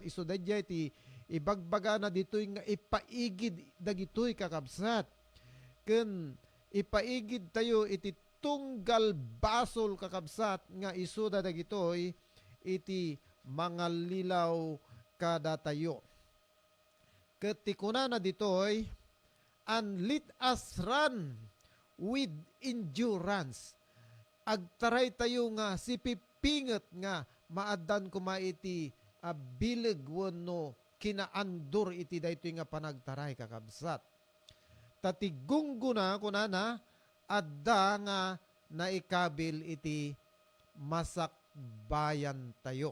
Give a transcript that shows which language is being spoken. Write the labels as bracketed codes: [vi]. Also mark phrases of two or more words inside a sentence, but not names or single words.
[ilo] Isu dayjay ti ibagbaga na ditoy nga ipaigid dagitoy kakabsat. Ken ipaigid tayo iti tunggal basol kakabsat nga isuda dagitoy iti mga lilaw kada tayo. Ket ti kunana ditoy, [en] and let us run with endurance. [ilo] Agtaray tayo nga sipipinget nga maadan kuma iti bileg wenno kinaandur iti daytoy nga panagtaray kakabsat. Tatigunggo na kunana adda nga naikabil iti masakbayan tayo.